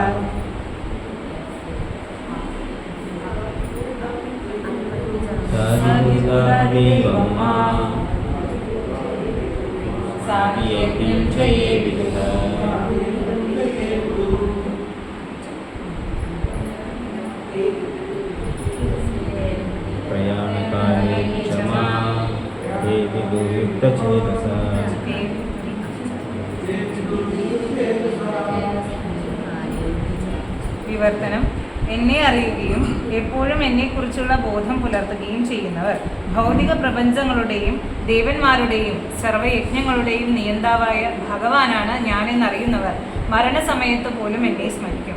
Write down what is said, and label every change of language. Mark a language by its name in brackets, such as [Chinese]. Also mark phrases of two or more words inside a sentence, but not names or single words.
[Sanskrit] साधिभूतादिदैवं मां साधियज्ञं च ये विदुः प्रयाणकालेऽपि च मां ते विदुर्युक्तचेतसः [Malayalam] വിവർത്തനം. എന്നെ അറിയുകയും എപ്പോഴും എന്നെക്കുറിച്ചുള്ള ബോധം പുലർത്തുകയും ചെയ്യുന്നവർ ഭൗതിക പ്രപഞ്ചങ്ങളുടെയും ദേവന്മാരുടെയും സർവയജ്ഞങ്ങളുടെയും നിയന്താവായ ഭഗവാനാണ് ഞാനെന്നറിയുന്നവർ മരണസമയത്ത് പോലും എന്നെ സ്മരിക്കും.